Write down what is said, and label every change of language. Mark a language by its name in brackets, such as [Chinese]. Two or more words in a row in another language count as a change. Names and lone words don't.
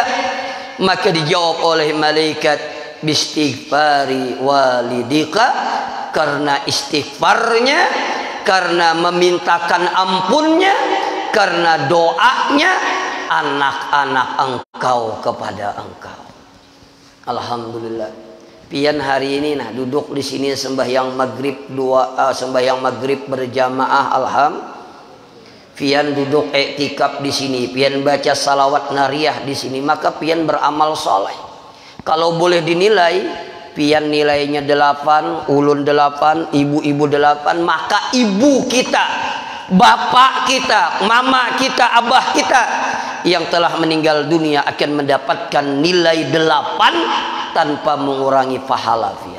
[Indonesian] Maka dijawab oleh malaikat, [Arabic] bistighfari walidika, [Indonesian] karena istighfarnya, karena memintakan ampunnya, karena doanya anak-anak engkau kepada engkau. Alhamdulillah. [Banjar] Pian hari ini nah duduk di sini sembahyang maghrib sembahyang maghrib berjamaah, alhamdulillah. Pian duduk iktikaf di sini, pian baca [Arabic] salawat nariyah [Banjar] di sini, maka pian beramal soleh. Kalau boleh dinilai, pian nilainya 8, ulun 8, ibu-ibu 8, maka ibu kita, bapak kita, mama kita, abah kita yang telah meninggal dunia akan mendapatkan nilai 8 tanpa mengurangi pahala pian.